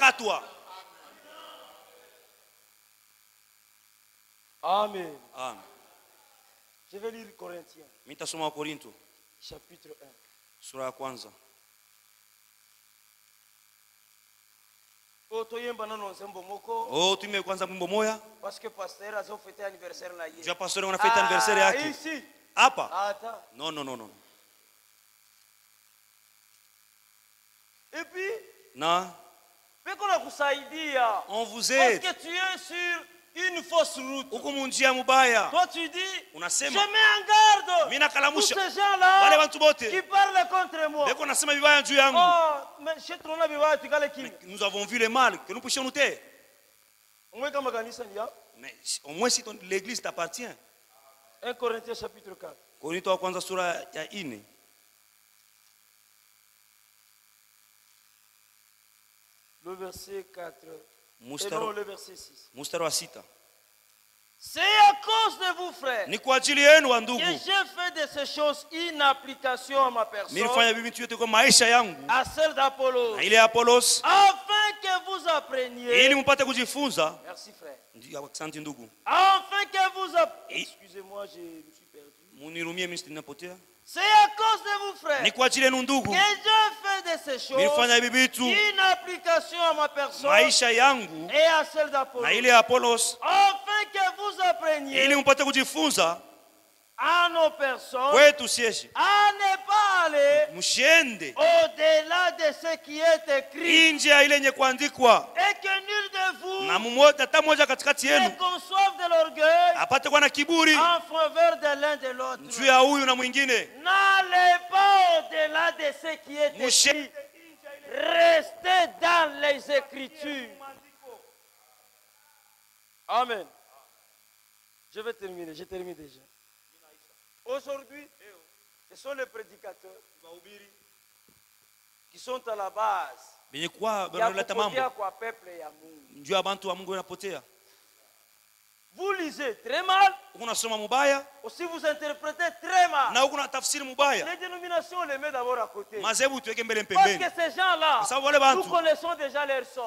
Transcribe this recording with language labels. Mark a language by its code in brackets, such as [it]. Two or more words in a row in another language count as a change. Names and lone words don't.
[fr] Amen. Amen. Je vais lire Corinthiens, chapitre 1. [sw] Oh, tu me kwanza mwimbo moya. [fr] Parce que pasteur a fêté anniversaire [sw] na yeye. [fr] Je pasteur on a fêté anniversaire yake. Ici. [sw] Hapa? [fr] Attends. Non, non, non, non. Et puis, non. On vous aide. Parce que tu es sur une fausse route. Toi tu dis, je mets [sw] unasema, [fr] en garde tous ces gens-là qui parlent contre moi. Oh, mais nous avons vu le mal, que nous puissions nous taire. Mais au moins si l'église t'appartient. 1 Corinthiens chapitre 4. [sw] Korinto wa kwanza sura ya 4. [fr] Le verset 4. Et non, le verset 6. [sw] Mustari wa 6. [fr] C'est à cause de vous, frères, [sw] ni kwa ajili yenu wa ndugu, [fr] que j'ai fait de ces choses une application à ma personne, [sw] nilifanya vitu yote kwa maisha yangu [fr] à celle d'Apollos, [sw] na ile ya Apollos, [fr] afin que vous appreniez. [sw] ili mpate kujifunza. [fr] Merci, frère. [sw] Ndio, asante ndugu. [fr] Afin que vous appreniez. Excusez-moi, je me suis perdu. [sw] Munirumie mimi ninapotea. [fr] C'est à cause de vous, frères, [sw] ni kwa ajili yenu ndugu, [fr] que j'ai fait de ces choses [sw] nilifanya hivi vitu [fr] une application à ma personne [sw] maisha yangu [fr] et à celle d'Apollos, [sw] na ile ya Apollos, [fr] afin que vous appreniez [sw] ili mpate kujifunza [fr] à nos personnes [sw] kwetu sisi, [fr] à ne pas aller [sw] mshende [fr] au-delà de ce qui est écrit, [sw] nje ya ile yenye kuandikwa, [fr] et que nul de vous [sw] na mmoja hata mmoja katikati [fr] ne [sw] yenu [fr] conçoive de l'orgueil [sw] apate kuwa na kiburi [fr] en faveur de l'un de l'autre. [sw] juu ya huyu na mwingine. [fr] N'allez pas au-delà de ce qui est écrit. Restez dans les Écritures. Amen. Je vais terminer, je termine déjà. Aujourd'hui, ce sont les prédicateurs qui sont à la base. [sw] Benye kwa Ya banaleta kupotea mambo kwa peuple ya Mungu. juu ya bantu wa Mungu wanapotea. [fr] Vous lisez très mal. [sw] Unasoma mubaya. [fr] Aussi vous interprétez très mal. [sw] Na kuna tafsiri mubaya. [fr] Les dénominations, on les met d'abord à côté. [sw] Mazebu tuweke mbele [fr] Parce [sw] pembeni. [fr] que ces gens-là, nous connaissons déjà leur sort.